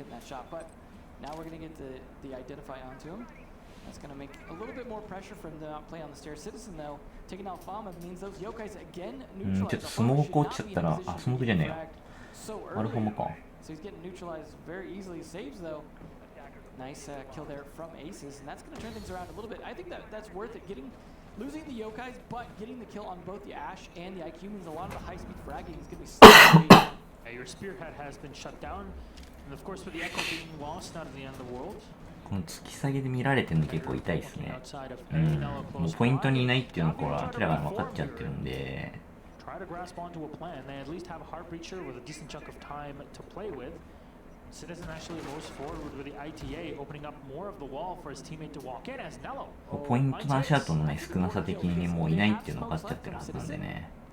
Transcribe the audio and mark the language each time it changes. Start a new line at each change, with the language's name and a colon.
English: Now we're going to get the identify onto him. That's going to make a little bit more pressure for him to not play on the stairs. Citizen, though, taking out Fama means those yokais again neutralized.
Japanese: ちょっとスモーク落ちちゃったら、あ、スモークじゃねえよ。アルファもか。
English: So he's getting neutralized very easily. Saves, though. Nice kill there from Aces, and that's going to turn things around a little bit. I think that's worth it. Losing the yokais, but getting the kill on both the Ash and the IQ means a lot of the high-speed fragging is going to be slow. Your spearhead has been shut down. And of course, with the echo being lost, not at the end of the world.
Japanese: この突き下げで見られてるの結構痛いですね。もうポイントにいないっていうのこれ明らかに分かっちゃってるんで。
English: Try to grasp onto a plan. They at least have a heart breacher with a decent chunk of time to play with. Citizen actually moves forward with the ITA, opening up more of the wall for his teammate to walk in as Nello.
Japanese: ポイントの足跡のね少なさ的にねもういないっていうの分かっちゃってるはずなんでね。